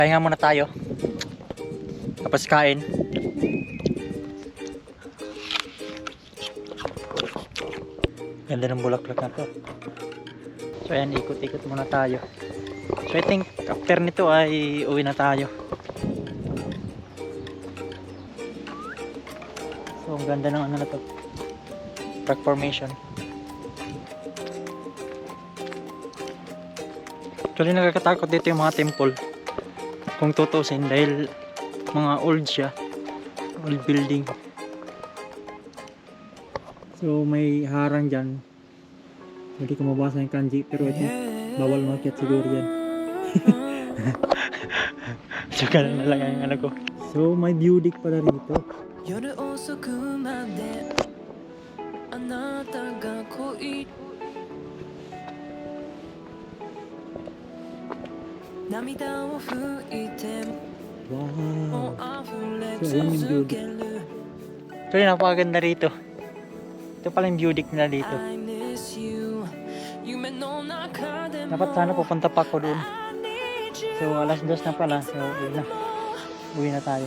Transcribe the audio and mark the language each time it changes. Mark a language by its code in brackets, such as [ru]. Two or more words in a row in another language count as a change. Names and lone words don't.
[tl] Pahinga muna tayo. Tapos kain. Ganda ng bulaklak na to. So ayan, ikot-ikot muna tayo. [en] So I think after [tl] nito ay uwi na tayo. So ang ganda ng ano na to, [en] rock formation. [tl] Actually nakakatakot dito yung mga temple kung tutusin dahil mga old siya, [en] old building. [tl] So may harang dyan, hindi ko mabasa yung kanji, pero ito bawal makiat siguro yan. So ganun na lang ang ano ko. So may [en] view deck [tl] pala rito. [ja] 夜遅くまであなたが恋涙を拭いても Wow. 溢れ [tl] So ayan yung view [ja] 続 [tl] deck. [ja] ける [tl] Actually napakaganda rito. Ito pala yung [en] view deck [tl] nila dito. [en] I miss you [ja] 夢の中でも [tl] Dapat sana pupunta pa ako doon. [en] I need you [tl] So alas 2 na pala. So uwi na tayo.